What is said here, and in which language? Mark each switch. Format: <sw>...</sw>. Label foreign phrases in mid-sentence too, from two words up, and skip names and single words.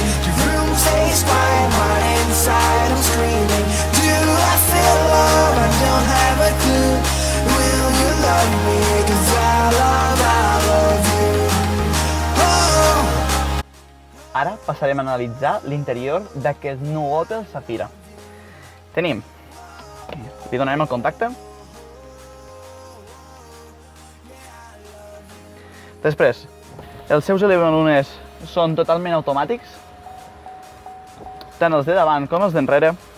<en>Your room stays quiet, heart inside, I'm screaming. Do I feel love? I don't have a clue. Will you love me? 'Cause I love you. Oh.</en> <ca>Ara passarem a analitzar l'interior d'aquest nou Opel Zafira. Li donarem el contacte. Després, els seus elevalunes són totalment automàtics, tant els de davant com els d'enrere.</ca>